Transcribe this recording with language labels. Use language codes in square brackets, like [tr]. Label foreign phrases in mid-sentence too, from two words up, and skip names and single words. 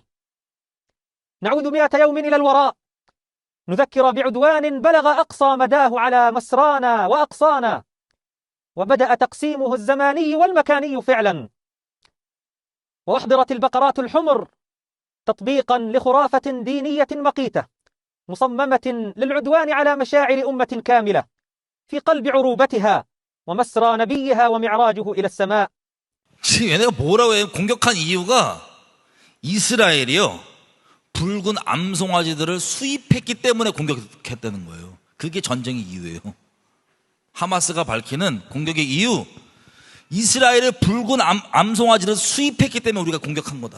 [ar] نعود 100 يوم إلى الوراء نذكر بعدوان بلغ أقصى مداه على مسرانا وأقصانا وبدأ تقسيمه الزماني والمكاني فعلا وأحضرت البقرات الحمر تطبيقا لخرافة دينية مقيتة مصممة للعدوان على مشاعر أمة كاملة في قلب عروبتها ومسرى نبيها ومعراجه إلى السماء. [ko] 지금 얘네가 뭐라고 해요? 공격한 이유가 이스라엘이요 붉은 암송아지들을 수입했기 때문에 공격했다는 거예요. 그게 전쟁의 이유예요. 하마스가 밝히는 공격의 이유, 이스라엘의 붉은 암송아지를 수입했기 때문에 우리가 공격한 거다.